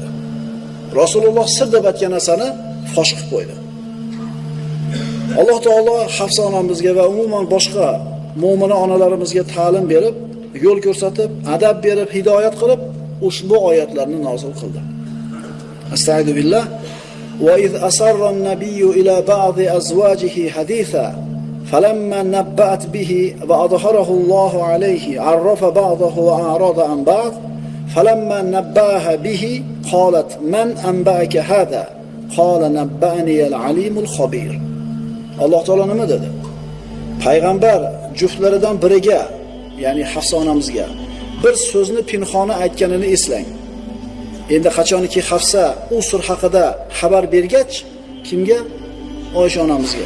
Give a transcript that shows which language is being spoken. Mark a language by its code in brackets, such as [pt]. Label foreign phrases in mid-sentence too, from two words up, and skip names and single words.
[uz] Rasululloh sir deb aytgan narsani fosh qilib qo'ydi. Alloh taolo Hafsa onamizga va umuman boshqa mu'mina onalarimizga ta'lim berib, yo'l ko'rsatib, adab berib, hidoyat qilib, ushbu oyatlarni nozil qildi. [ar] أستغفر بالله. وإذ أسر النبي إلى بعض أزواجه حديثا فلما نبأت به وأظهره الله عليه عرف بعضه وأعرض عن بعض فلما نبأها به قالت من أنبأك هذا قال نبأني العليم الخبير. [uz] Alloh taolo nima dedi? Payg'ambar juftlaridan biriga, ya'ni Hafsa onamizga bir so'zni pinhona aytganini eslang. Endi qachonki Hafsa u sir haqida xabar bergach, kimga? Oysha onamizga.